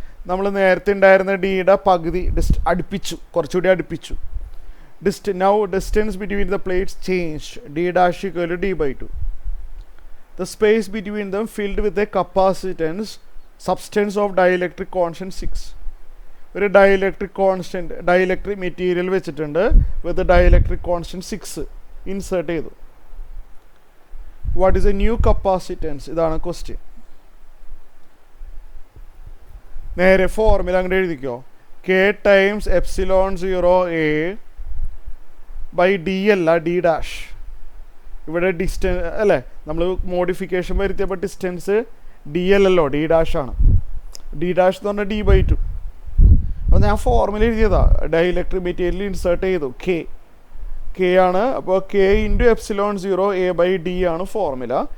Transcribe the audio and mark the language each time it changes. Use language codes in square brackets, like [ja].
[ml] നമ്മൾ നേരത്തെ ഉണ്ടായിരുന്ന ഡിയുടെ പകുതി അടുപ്പിച്ചു, കുറച്ചുകൂടി അടുപ്പിച്ചു. [en] Now distance between the plates changed. D' equal to D/2. The space between them filled with a capacitance substance of dielectric constant 6. [ml] ഒരു ഡയലക്ട്രിക് മെറ്റീരിയൽ വെച്ചിട്ടുണ്ട്, വിത്ത് ഡയലക്ട്രിക് കോൺസ്റ്റൻറ്റ് 6 ഇൻസേർട്ട് ചെയ്തു. [en] What is a new capacitance? [ml] ഇതാണ് question. നേരെ formula അങ്ങോട്ട് എഴുതിക്കോ. K times ε0a/d അല്ല, D'. ഇവിടെ distance അല്ലേ, നമ്മൾ മോഡിഫിക്കേഷൻ വരുത്തിയപ്പോൾ ഡിസ്റ്റൻസ് D അല്ലല്ലോ, D' ആണ്. D' എന്ന് പറഞ്ഞാൽ D/2. അപ്പോൾ ഞാൻ ഫോർമുല എഴുതിയതാ, ഡയലക്ട്രിക് മെറ്റീരിയൽ ഇൻസേർട്ട് ചെയ്തു. K ആണ്. അപ്പോൾ K × ε0a/d ആണ് ഫോർമുല.